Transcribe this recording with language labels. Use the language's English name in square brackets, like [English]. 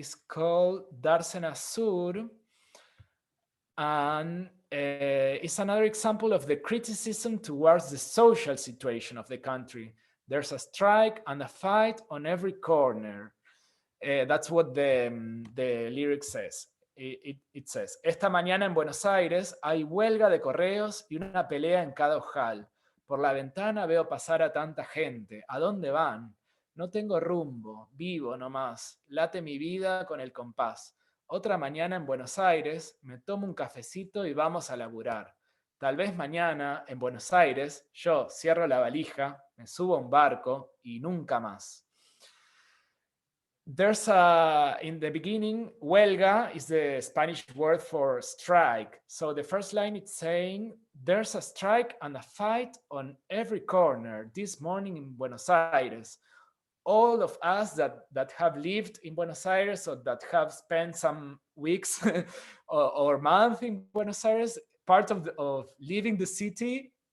[English] Is called Dársena Sur, and it's another example of the criticism towards the social situation of the country. There's a strike and a fight on every corner. That's what the lyric says. It says, [Spanish] esta mañana en Buenos Aires hay huelga de correos y una pelea en cada ojal. Por la ventana veo pasar a tanta gente. ¿A dónde van? No tengo rumbo, vivo nomás. Late mi vida con el compás. Otra mañana en Buenos Aires me tomo un cafecito y vamos a laburar. Tal vez mañana en Buenos Aires yo cierro la valija, me subo a un barco y nunca más. [English] There's in the beginning, huelga is the Spanish word for strike. So the first line is saying, there's a strike and a fight on every corner this morning in Buenos Aires. All of us that have lived in Buenos Aires or that have spent some weeks or months in Buenos Aires, part of leaving the city